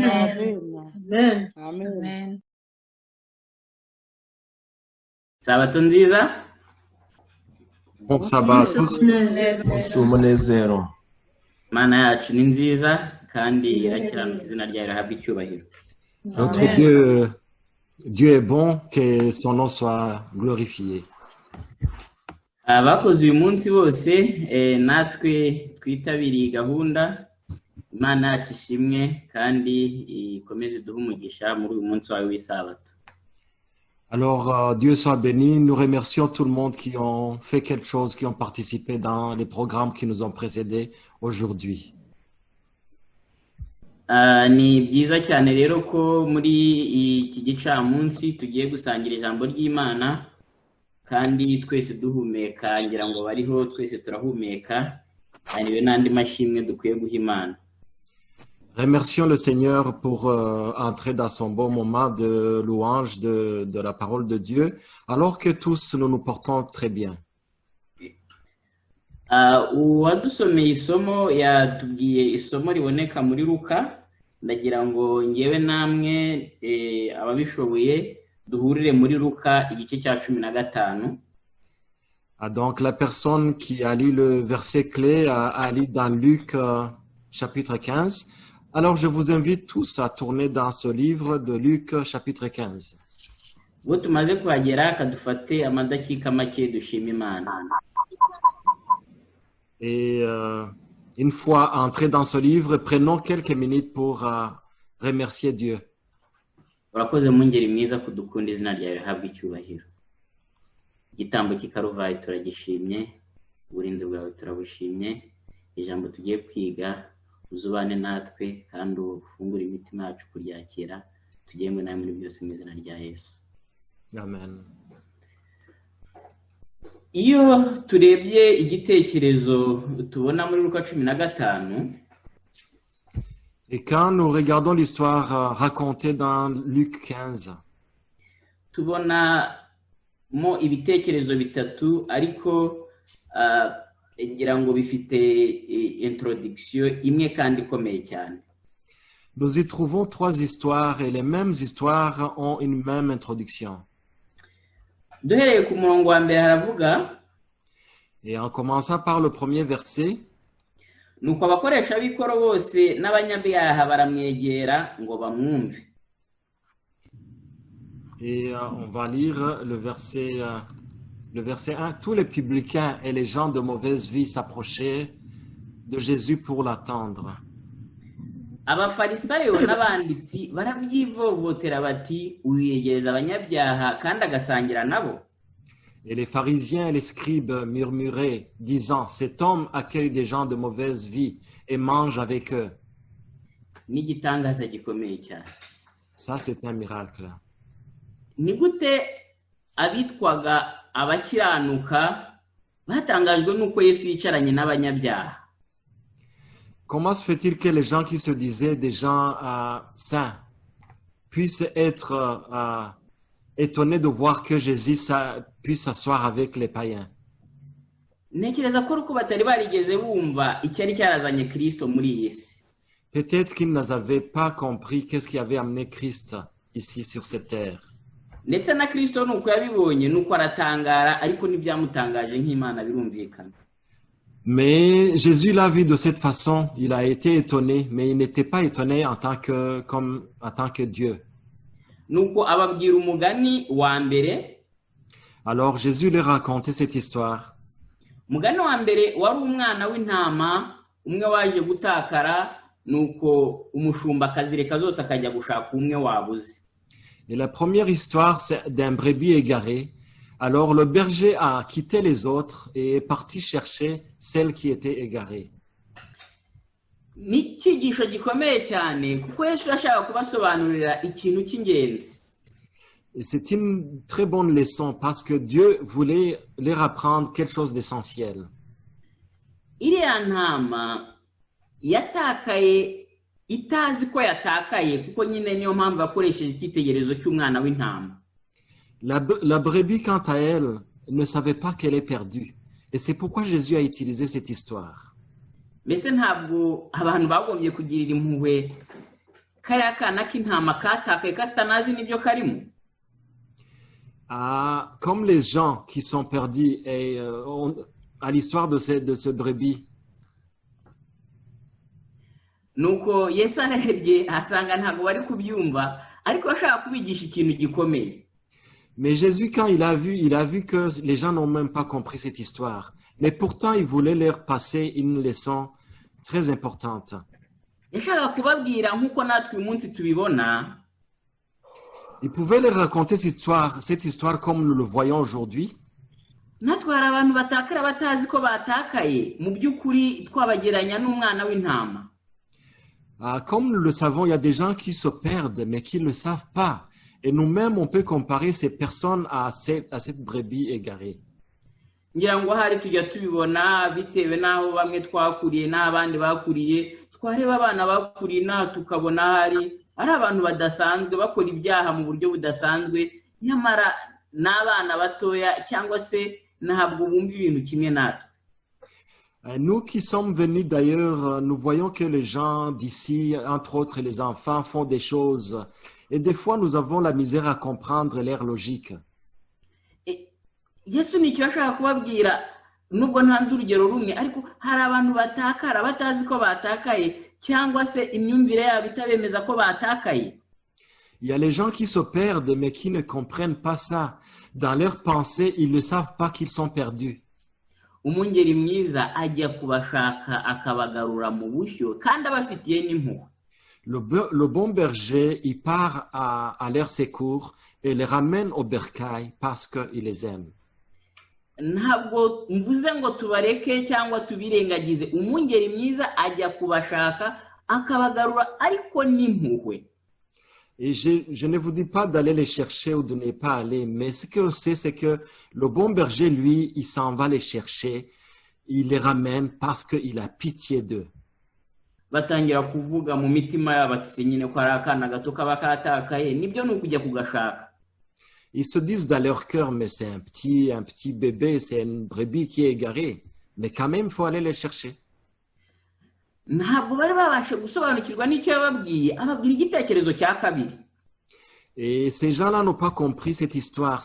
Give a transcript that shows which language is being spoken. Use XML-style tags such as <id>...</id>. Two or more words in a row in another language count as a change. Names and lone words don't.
<rw>Amen. Amen. Sabato nziza.</rw> <fr>Bon sabbat.</fr> <rw>umunsi w'umunezero. Mana yacu ni nziza kandi irakiranuka izina ryayo rihabwa icyubahiro.</rw> <fr>Notre Dieu est bon, que son nom soit glorifié.</fr> <rw>Abakoze uyu munsi bose natwe twitabiriye gahunda Imana yacu ishimwe kandi ikomeze duhe umugisha muri uyu munsi wawe w'isabato.</rw> <fr>Alors, Dieu soit béni. Nous remercions tout le monde qui ont fait quelque chose, qui ont participé dans les programmes qui nous ont précédés aujourd'hui.</fr> <rw>Ni byiza cyane rero ko muri iki gicamunsi tugiye gusangira ijambo ry'Imana kandi twese duhumeka ngira ngo bariho twese turahumeka kandi n'andi mashimwe dukwiye guha Imana.</rw> <fr>Remercions le Seigneur pour entrer dans son bon moment de louange de la parole de Dieu, alors que tous nous nous portons très bien.</fr> <rw>Uwadusomeye isomo yatubwiye isomo riboneka muri Luka, ndagira ngo ngewe namwe ababishoboye duhurire muri Luka igice cya 15.</rw> <fr>Donc la personne qui a lu le verset clé a lu dans Luc chapitre 15. Alors je vous invite tous à tourner dans ce livre de Luc chapitre 15.</fr> <rw>Ubwo tumaze kuhagera kadufate amadakika make dushima Imana.</rw> <fr>Et une fois entrés dans ce livre, prenons quelques minutes pour remercier Dieu.</fr> <rw>Urakoze mungeri mwiza kudukunda izina ryawe rihabwa icyubahiro. Igitambo cy'ikaruvayi turagishimye, uburinzi bwawe turabushimye, ijambo tugiye kwiga uzubane natwe kandi ufungure imitima yacu kuryakira, tugengwe nawe muri byose mu izina rya Yesu. Amen. Iyo turebye igitekerezo tubona muri Luka 15,</rw> <fr>et quand nous regardons l'histoire racontée dans Luc 15,</fr> <rw>tubona mo ibitekerezo bitatu ariko ngira ngo bifite introduction imwe kandi ikomeye cyane.</rw> <fr>Nous y trouvons 3 histoires et les mêmes histoires ont une même introduction.</fr> <rw>Duhereye ku murongo wa mbere haravuga,</rw> <fr>et en commençant par le premier verset,</fr> <rw>nuko abakoresha b'ikoro bose n'abanyabyaha baramwegera ngo bamwumve.</rw> <fr>Et on va lire le verset 1. Tous les publicains et les gens de mauvaise vie s'approchaient de Jésus pour l'attendre.</fr> <rw>abafarisayo n'abanditsi barabyivovotera bati uyegereza abanyabyaha kandi agasangira nabo.</rw> <fr>Et les pharisiens et les scribes murmuraient, disant, cet homme accueille des gens de mauvaise vie et mange avec eux.</fr> <rw>N'igitangaza gikomeye cyane.</rw> <fr>Ça, c'est un miracle.</fr> <rw>Ni gute abitwaga abakiranuka batangajwe n'uko Yesu yicaranye n'abanyabyaha?</rw> <fr>Comment se fait-il que les gens qui se disaient des gens saints puissent être étonnés de voir que Jésus puisse s'asseoir avec les païens?</fr> <rw>Ntekereza ko uko batari barigeze bumva icyari cyarazanye Kristo muri iyi si.</rw> <fr>Peut-être qu'ils n'avaient pas compris qu'est-ce qui avait amené Christ ici sur cette terre.</fr> <rw>Ndetse na Kristo nuko yabibonye nuko aratangara ariko ntibyamutangaje nk'Imana birumvikana.</rw> <fr>Mais Jésus l'a vu de cette façon, il a été étonné, mais il n'était pas étonné en tant que Dieu.</fr> <rw>Nuko ababwira umugani wa mbere.</rw> <fr>Alors Jésus leur racontait cette histoire.</fr> <rw>Umugani wa mbere wari umwana w'intama umwe waje gutakara nuko umushumba akazireka zose akajya gushaka umwe wabuze.</rw> <fr>Et la première histoire, c'est d'un brebis égaré. Alors le berger a quitté les autres et est parti chercher celle qui était égarée.</fr> <rw>Ni cyigisho gikomeye cyane kuko Yesu yashaka kubasobanurira ikintu cy'ingenzi.</rw> <fr>Et c'est une très bonne leçon parce que Dieu voulait leur apprendre quelque chose d'essentiel.</fr> <rw>Iriya ntama yatakaye itazi ko yatakaye kuko nyine niyo mpamvu bakoresheje icyitegererezo cy'umwana w'intama.</rw> <fr>La brebis, quant à elle, ne savait pas qu'elle est perdue. Et c'est pourquoi Jésus a utilisé cette histoire.</fr> <rw>Mbese ntabwo abantu bagombye kugirira impuhwe kariya kana k'intama katakaye katanazi n'ibyo karimo.</rw> <fr>Comme les gens qui sont perdus à l'histoire de ce brebis.</fr> <rw>Nuko Yesu arebye asanga ntabwo bari kubyumva ariko ashaka kubigisha ikintu gikomeye.</rw> <fr>Mais Jésus, quand il a vu que les gens n'ont même pas compris cette histoire. Mais pourtant, il voulait leur passer une leçon très importante. Il pouvait leur raconter cette histoire comme nous le voyons aujourd'hui. Comme nous le savons, il y a des gens qui se perdent, mais qui ne le savent pas. Et nous-mêmes, on peut comparer ces personnes à cette brebis égarée.</fr> <rw>ngira ngo hari tujya tubibona bitewe naho bamwe twakuriye n'abandi bakuriye twareba abana bakuriye na tukabona hari ari abantu badasanzwe bakora ibyaha mu buryo budasanzwe nyamara n'abana batoya cyangwa se ntabwo bumva ibintu kimwe natwe.</rw> <fr>Nous qui sommes venus d'ailleurs, nous voyons que les gens d'ici, entre autres les enfants, font des choses. Et des fois, nous avons la misère à comprendre leur logique.</fr> <rw>Yesu nicyo ashaka kubabwira nubwo ntanze urugero rumwe ariko hari abantu batakara batazi ko batakaye cyangwa se imyumvire yabo itabemeza ko batakaye.</rw> <fr>Il y a les gens qui se perdent mais qui ne comprennent pas ça. Dans leur pensée, ils ne savent pas qu'ils sont perdus.</fr> <rw>Umungeri mwiza ajya kubashaka akabagarura mu bushyo kandi abafitiye n'impuhwe.</rw> <fr>Le bon berger, il part à leur secours et les ramène au bercail parce qu'il les aime.</fr> <rw>Ntabwo mvuze ngo tubareke cyangwa tubirengagize. Umungeri mwiza ajya kubashaka akabagarura ariko n'impuhwe.</rw> <fr>Et je ne vous dis pas d'aller les chercher ou de ne pas aller, mais ce que je sais, c'est que le bon berger, lui, il s'en va les chercher, il les ramène parce qu'il a pitié d'eux.</fr> <rw>Batangira kuvuga mu mitima yabo ati nyine ko ari akana gato kaba katakaye nibyo ni ukujya kugashaka.</rw> <fr>Ils se disent dans leur cœur, mais c'est un petit bébé, c'est une brebis qui est égarée, mais quand même, il faut aller les chercher.</fr> <rw>Ntabwo bari babashe gusobanukirwa n'icyo yababwiye ababwira igitekerezo cya kabiri.</rw> <fr>Et ces gens-là n'ont pas compris cette histoire.</fr>